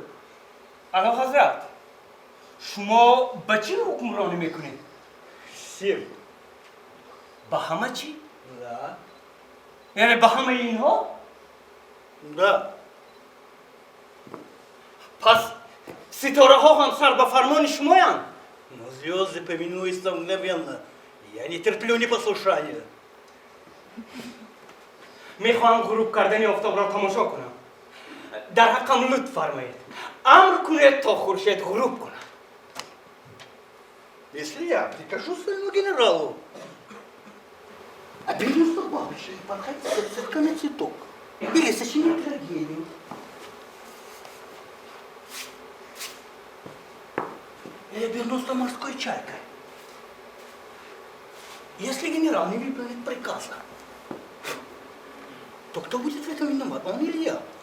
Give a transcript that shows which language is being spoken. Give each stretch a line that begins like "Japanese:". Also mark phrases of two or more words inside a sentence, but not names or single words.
Persian: اعلی حضرت شما به چی حکمرانی میکنید؟
Russian: Семь.
Persian: به همه چی؟
Russian: Да.
Persian: یعنی به همه اینها؟
Russian: Да.
Persian: پس ستاره ها هم سر به فرمان شمایند؟
Russian: Но звезды повинуются мгновенно. Я не терплю непослушания.
Persian: میخواهم غروب کردن آفتاب را تماشا کنم. در حقم لطف فرمایید. امر کنید تا خورشید غروب کند.
Russian: Если я прикажу своему генералу обернуться бабочкой и порхать цветками цветок, или сочинить трагедию, или обернуться морской чайкой, если генерал не выполнит приказа, то кто будет в этом виноват, он или я?